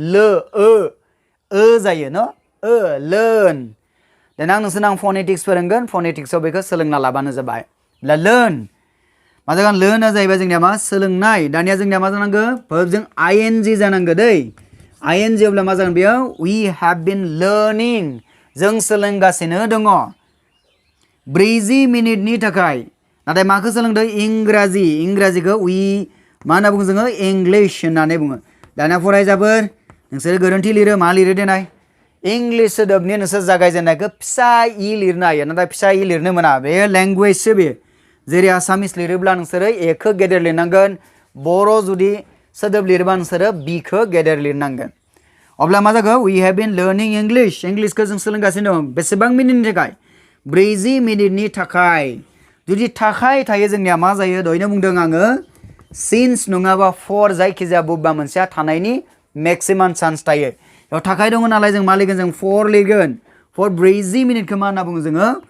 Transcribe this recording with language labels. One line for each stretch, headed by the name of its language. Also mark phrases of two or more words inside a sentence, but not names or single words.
Bodo: जायो न लार्न देनां नोंसोरनो आं फनेटिक्स फोरोंगोन फनेटिक्सआव बेखौ सोलोंना लाबानो जाबाय लार्न मा जागोन लार्नआ जाहैबाय जोंनिया मा सोलोंनाय दानिया जोंनिया मा जानांगौ वर्बजों आईएनजी जानांगौ दै आईएनजी अब्ला मा जागोन बेयाव
English: वी हेभ बीन
Bodo: लार्निं जों सोलोंगासिनो दङ 40 मिनिटनि थाखाय नाथाय माखौ सोलोंदों इंराजिखौ वी मा होनना बुङो जोङो इंलिश होननानै बुङो दानिया फरायसाफोर नोंसोर गोरोन्थि लिरो मा लिरो देनाय इंलिश सोदोबनि नोंसोर जागायजेननायखौ फिसा इ लिरनो हायो नाथाय फिसा इ लिरनो मोना बे लेंगुवेजसो बे जेरै आसामिस लिरोब्ला नोंसोरो एखौ गेदेर लिरनांगोन बर' जुदि सोदोब लिरबा नोंसोरो बिखौ गेदेर लिरनांगोन अब्ला मा जागोन
English: वी हेभ बीन लार्निं
Bodo: इंलिशखौ जों सोलोंगासिनो दं बेसेबां मिनिटनि थाखाय 40 मिनिटनि थाखाय जुदि थाखाय थायो जोंनिया मा जायो दहायनो बुंदों आङो सिन्स नङाबा फर जायखिजाया बबेबा मोनसेया थानायनि मेक्सिमाम चान्स थायो बेयाव थाखाय दङ नालाय जों मा लिरगोन जों फर लिरगोन फर 40 मिनिटखौ मा होनना बुङो जोङो